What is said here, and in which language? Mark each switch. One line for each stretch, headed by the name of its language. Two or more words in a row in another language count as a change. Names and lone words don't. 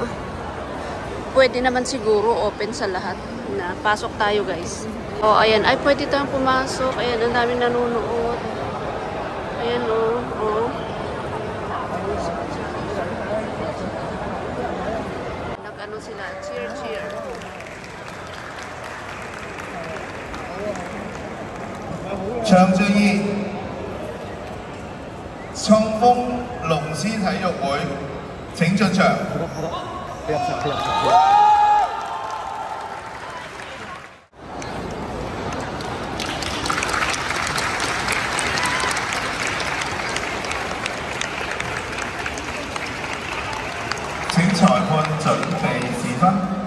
Filipino: Pwede naman siguro open sa lahat na pasok tayo guys. O ayan, ay pwede tayong pumasok. Ayan, ang daming nanonood. Ayan o. Nag-ano sila, cheer.
Cantonese: 長正義衝鋒龍獅體育會請進場。請裁判準備試分。